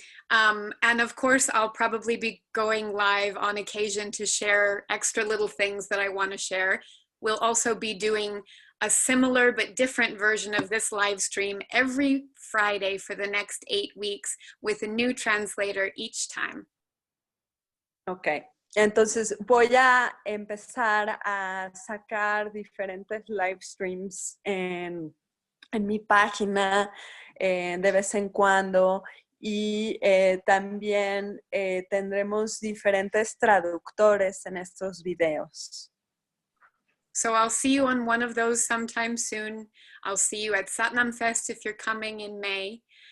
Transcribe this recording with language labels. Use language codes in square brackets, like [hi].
[en] And of course, I'll probably be going live on occasion to share extra little things that I want to share. We'll also be doing a similar but different version of this live stream every Friday for the next 8 weeks with a new translator each time. [es] Ok, entonces voy a empezar a sacar diferentes live streams en mi página de vez en cuando. Y también tendremos diferentes traductores en estos videos. [en] So I'll see you on one of those sometime soon. I'll see you at Satnam Fest if you're coming in May.